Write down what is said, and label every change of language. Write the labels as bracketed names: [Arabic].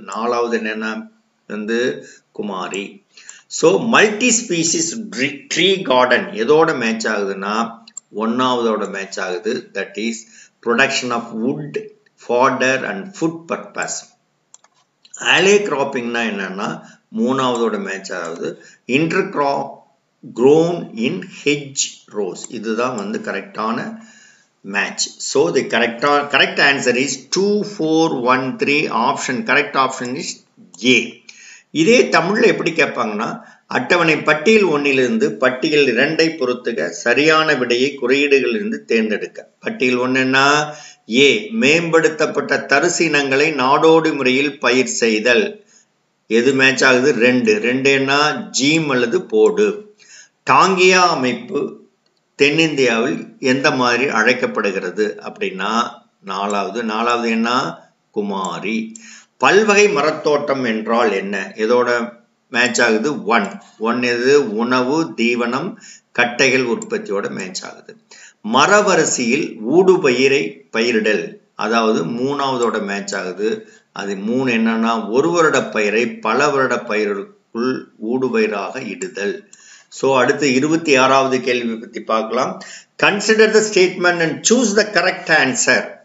[Tamil] 4வது என்னென்ன வந்து குமாரி. So multi species tree garden எதோட மேட்ச் ஆகுதுன்னா 1வதோட மேட்ச் ஆகுது. [English] That is production of wood, fodder and food purpose. [Tamil] ஆலே கிராப்பிங்னா என்னன்னா 3வதோட மேட்ச் ஆகுது. [English] Inter crop grown in hedge rows. [Tamil] இதுதான் வந்து கரெக்டான match. [English] So the correct answer is 2, 4, 1, 3. Option correct option is A. [Tamil] இதே தமிழில் எப்படி கேட்பாங்கன்னா, அட்டவணை பட்டியல் 1லிருந்து பட்டியல் 2ஐ பொறுத்துக, சரியான விடையை குறியீடுகளிலிருந்து தேர்ந்தெடுக்க. பட்டியல் 1 என்ன? ஏ, மேம்படுத்தப்பட்ட தரிசு இனங்களை நாடோடி முறையில் பயிர் செய்தல். எது மேட்ச் ஆகுது? 2. என்ன? ஜீம் அல்லது போடு. டாங்கியா அமைப்பு தென்னிந்தியாவில் எந்த மாதிரி அழைக்கப்படுகிறது அப்படின்னா நாலாவது என்ன? குமாரி. பல்வகை மரத்தோட்டம் என்றால் என்ன? எதோட மேட்ச் ஆகுது? ஒன் எது? உணவு, தீவனம், கட்டைகள் உற்பத்தியோட மேட்ச் ஆகுது. மரவரிசையில் ஊடுபயிரை பயிரிடல், அதாவது மூணாவதோட மேட்ச் ஆகுது. அது 3 என்னன்னா, ஒரு வருட பயிரை பல வருட பயிர்களுக்குள் ஊடுபயிராக இடுதல். சோ அடுத்து 26வது கேள்வி பத்தி பார்க்கலாம். [English] Consider the statement and choose the correct answer.